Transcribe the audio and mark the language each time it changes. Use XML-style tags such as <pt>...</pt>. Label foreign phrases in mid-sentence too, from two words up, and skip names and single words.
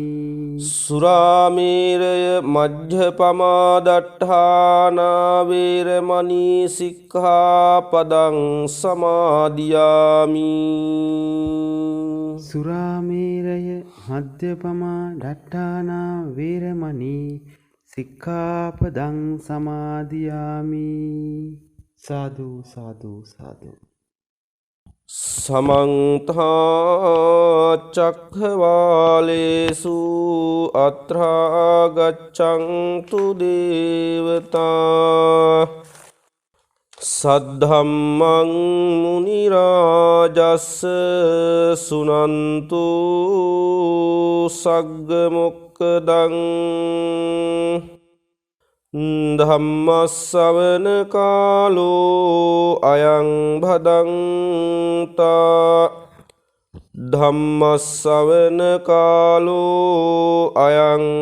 <pi>සුරාමේරය මජ්ජපමාදට්ඨානා වේරමණී සික්ඛාපදං සමාදියාමි. සුරාමේරය මද්යපමා ඩට්ඨානා වේරමණී සික්ඛාපදං සමාදියාමි. සාදු සාදු සාදු. සමන්ත චක්ඛවාලේසු අත්‍රා ගච්ඡන්තු දේවතා සද්ධම්මං මුනි රාජස්ස සුනන්තු සග්ග මොක්ඛදං ධම්මස්සවන කාලෝ අයං භදංතා ධම්මස්සවන කාලෝ අයං</pi>